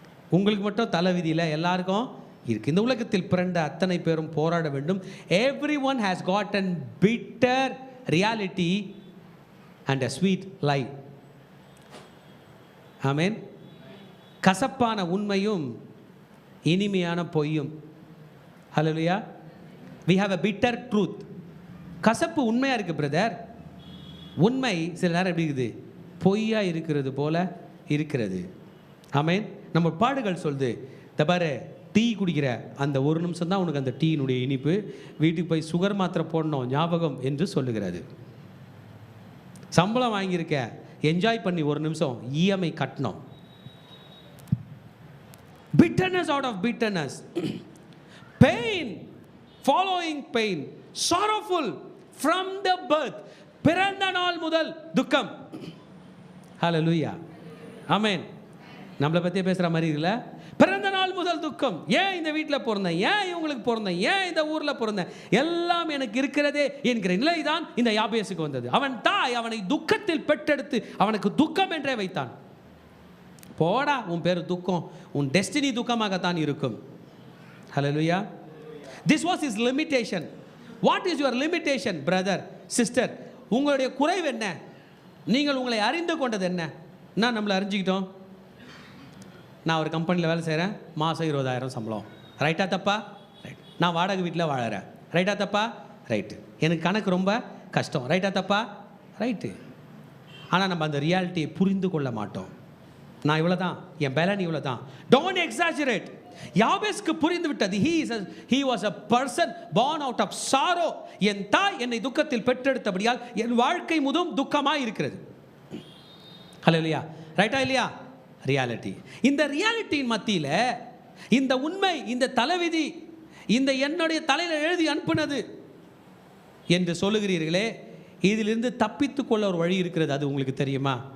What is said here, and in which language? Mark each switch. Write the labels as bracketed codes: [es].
[ta] உங்களுக்கு மட்டும் தலைவிதியில் எல்லாருக்கும் இருக்கு. இந்த உலகத்தில் பிறந்த அத்தனை பேரும் போராட வேண்டும். [en] Everyone has got a bitter reality and a sweet lie. [ta] ஆமென். கசப்பான உண்மையும் இனிமையான பொய்யும். ஹல்லேலூயா. [en] we have a bitter truth. [ta] கசப்பு உண்மையாக இருக்குது பிரதர், உண்மை சில நேரம் எப்படி இருக்குது, பொய்யா இருக்கிறது போல இருக்கிறது. ஆமென். நம்ம பாடுகள் சொல்லுது, தபாரு டீ குடிக்கிற அந்த ஒரு நிமிஷம் தான் உனக்கு அந்த டீயினுடைய இனிப்பு, வீட்டுக்கு போய் சுகர் மாத்திரை போடணும் ஞாபகம் என்று சொல்லுகிறது. சம்பளம் வாங்கியிருக்க, என்ஜாய் பண்ணி ஒரு நிமிஷம் இஎம்ஐ கட்டணும். [en] bitterness out of bitterness, pain following pain, sorrowful from the birth, [ta] பிறந்த நாள் முதல் துக்கம். ஹல்லேலூயா. ஆமென். நம்மளை பற்றியே பேசுகிற மாதிரி இல்லை. பிறந்த நாள் முதல் துக்கம். ஏன் இந்த வீட்டில் பிறந்தேன், ஏன் இவங்களுக்கு பிறந்தேன், ஏன் இந்த ஊரில் பிறந்தேன், எல்லாம் எனக்கு இருக்கிறதே என்கிற நிலை தான் இந்த யாபேசுக்கு வந்தது. அவன் தாய் அவனை துக்கத்தில் பெற்றெடுத்து அவனுக்கு துக்கம் என்றே வைத்தான். போடா, உன் பேர் துக்கம், உன் டெஸ்டினி துக்கமாகத்தான் இருக்கும். ஹல்லேலூயா. [en] This was his limitation. What is your limitation, brother, sister? [ta] உங்களுடைய குறைவு என்ன? நீங்கள் உங்களை அறிந்து கொண்டது என்ன? நான் நம்மளை அறிஞ்சிக்கிட்டோம். நான் ஒரு கம்பெனியில் வேலை செய்கிறேன், மாதம் 20,000 சம்பளம். ரைட்டா தப்பா? ரைட். நான் வாடகை வீட்டில் வாழறேன். ரைட்டா தப்பா? ரைட்டு. எனக்கு கணக்கு ரொம்ப கஷ்டம். ரைட்டா தப்பா? ரைட்டு. ஆனால் நம்ம அந்த ரியாலிட்டியை புரிந்து கொள்ள மாட்டோம். நான் இவ்வளோ தான், என் பேலன் இவ்வளோ தான். [en] Don't exaggerate. [ta] யாபேஸ்க்கு புரிந்து விட்டது. [en] he was a person born out of sorrow. [ta] என் தாய் என்னை துக்கத்தில் பெற்றெடுத்தபடியால் என் வாழ்க்கை முழுவதும் துக்கமாக இருக்கிறது. ஹல்லேலூயா. ரைட்டா இல்லையா? ரியாலிட்டி. இந்த ரியாலிட்டியின் மத்தியில் இந்த உண்மை, இந்த தலைவிதி, இந்த என்னுடைய தலையில் எழுதி அனுப்புனது என்று சொல்லுகிறீர்களே, இதிலிருந்து தப்பித்து கொள்ள ஒரு வழி இருக்கிறது. அது உங்களுக்கு தெரியுமா?